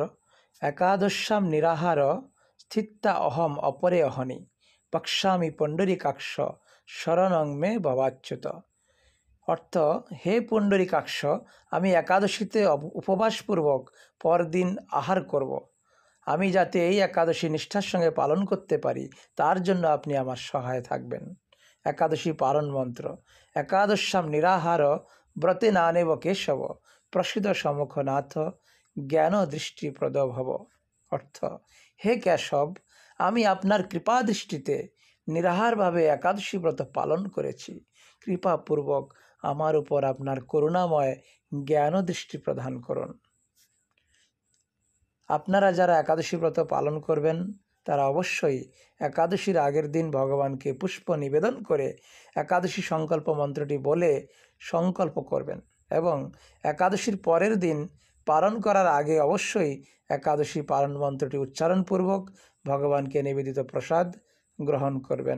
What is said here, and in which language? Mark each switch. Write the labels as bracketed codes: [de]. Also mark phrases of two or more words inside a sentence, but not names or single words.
[sa] एकादश्यां निराहार स्थिता अहम अपरे अहनि पक्षामि पुंडरीकाक्ष शरणं मे भवाच्युत। [bn] অর্থ, হে পুণ্ডরীকাক্ষ, আমি একাদশীতে উপবাসপূর্বক পরদিন আহার করব। আমি যাতে এই একাদশী নিষ্ঠার সঙ্গে পালন করতে পারি তার জন্য আপনি আমার সহায় থাকবেন। একাদশী পালন মন্ত্র। [sa] एकादश्यां निराहार व्रते नानेव केशव प्रसीद सम्मुखनाथ ज्ञान दृष्टि प्रद भव। [bn] অর্থ, হে কেশব, আমি আপনার কৃপা দৃষ্টিতে নিরাহার ভাবে একাদশী ব্রত পালন করেছি। কৃপাপূর্বক আমার উপর আপনার করুণাময় জ্ঞান দৃষ্টি প্রদান করুন। আপনারা যারা একাদশী ব্রত পালন করবেন তারা অবশ্যই একাদশীর আগের দিন ভগবানকে পুষ্প নিবেদন করে একাদশী সংকল্প মন্ত্রটি বলে সংকল্প করবেন এবং একাদশীর পরের দিন পালন করার আগে অবশ্যই একাদশী পালন মন্ত্রটি উচ্চারণপূর্বক ভগবানকে নিবেদিত প্রসাদ গ্রহণ করবেন।